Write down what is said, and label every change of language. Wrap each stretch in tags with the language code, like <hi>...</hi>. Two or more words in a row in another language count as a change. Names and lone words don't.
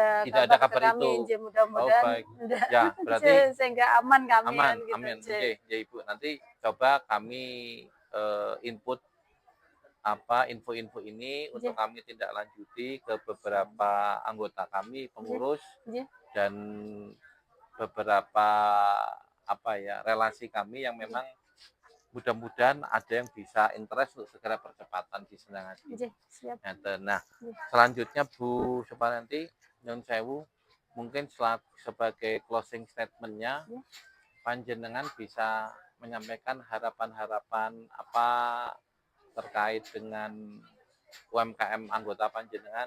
<id>Tidak ada kabar ke kabar kami, itu. nggih, Oh, mudah-mudahan baik. ndak Ya, berarti sehingga aman kami aman, kan gitu, amin. nggih, Nggih, ya Ibu. Nanti coba kami input info-info ini untuk nggih, kami tindak lanjuti ke beberapa anggota kami, nggih, pengurus nggih, dan beberapa relasi kami yang nggih, memang mudah-mudahan ada yang bisa interest untuk segera percepatan di Sendang Adi. nggih, siap, Nah, nggih, selanjutnya Bu Suparyanti, Nyun Sewu, mungkin sebagai</id> <en>closing statement-</en> <id>nya, nggih, panjenengan bisa menyampaikan harapan-harapan apa terkait dengan UMKM anggota panjenengan.</id>